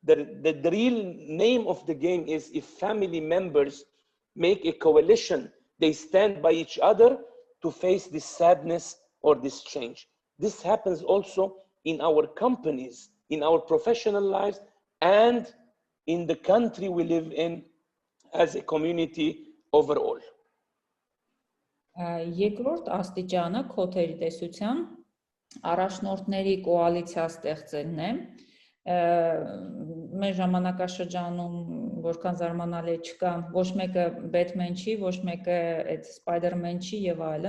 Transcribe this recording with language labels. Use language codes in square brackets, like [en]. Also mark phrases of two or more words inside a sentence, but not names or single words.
[en] the real name of the game is if family members make a coalition, they stand by each other to face this sadness or this change. This happens also in our companies, in our professional lives, and in the country we live in as a community overall. [hy] Երկրորդ աստիճանը քոթերի տեսության առաջնորդների կոալիցիա ստեղծելն է։ Մեր ժամանակաշրջանում որքան զարմանալի չկա, ոչ մեկը Բեթմեն չի, ոչ մեկը այդ Սպայդերմեն չի եւ այլն,